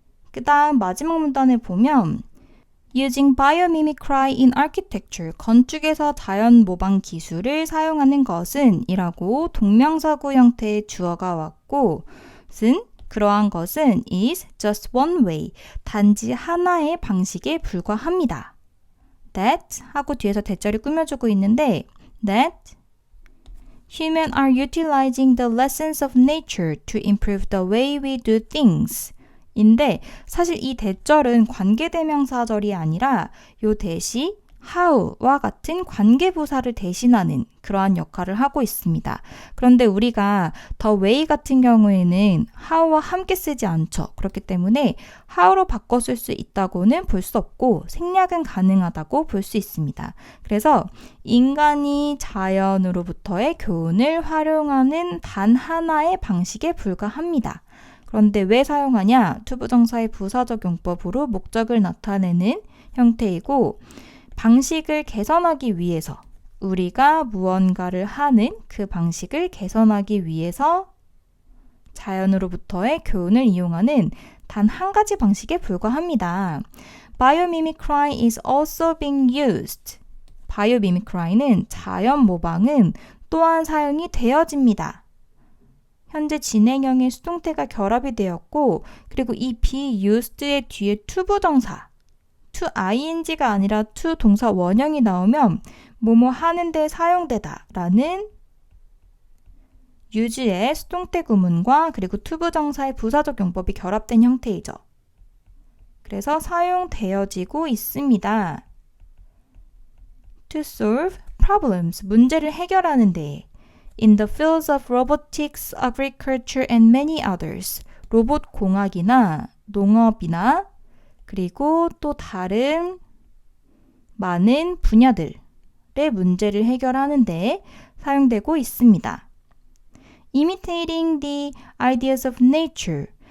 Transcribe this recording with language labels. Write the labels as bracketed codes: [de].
[ko] 그 다음 마지막 문단을 보면 [en] Using biomimicry in architecture, [ko] 건축에서 자연 모방 기술을 사용하는 것은 이라고 동명사구 형태의 주어가 왔고 그러한 것은 [en] is just one way, [ko] 단지 하나의 방식에 불과합니다. [en] That [ko] 하고 뒤에서 대절이 꾸며주고 있는데 [en] that Humans are utilizing the lessons of nature to improve the way we do things. [ko] 인데 사실 이 대절은 관계대명사절이 아니라 요 대시 how와 같은 관계부사를 대신하는 그러한 역할을 하고 있습니다. 그런데 우리가 the way 같은 경우에는 how와 함께 쓰지 않죠. 그렇기 때문에 how로 바꿔 쓸 수 있다고는 볼 수 없고 생략은 가능하다고 볼 수 있습니다. 그래서 인간이 자연으로부터의 교훈을 활용하는 단 하나의 방식에 불과합니다. 그런데 왜 사용하냐? 투부정사의 부사적 용법으로 목적을 나타내는 형태이고 방식을 개선하기 위해서 우리가 무언가를 하는 그 방식을 개선하기 위해서 자연으로부터의 교훈을 이용하는 단 한 가지 방식에 불과합니다. [en] Biomimicry is also being used. [ko] Biomimicry는 자연 모방은 또한 사용이 되어집니다. 현재 진행형의 수동태가 결합이 되었고 그리고 이 be used의 뒤에 투부정사 to ing가 아니라 to 동사 원형이 나오면 뭐뭐 하는데 사용되다 라는 use의 수동태 구문과 그리고 투부정사의 부사적 용법이 결합된 형태이죠. 그래서 사용되어지고 있습니다. [en] To solve problems, [ko] 문제를 해결하는 데 [en] In the fields of robotics, agriculture, and many others. [ko] 로봇 공학이나 농업이나 그리고 또 다른 많은 분야들의 문제를 해결하는 데 사용되고 있습니다. [en] Imitating the ideas of nature.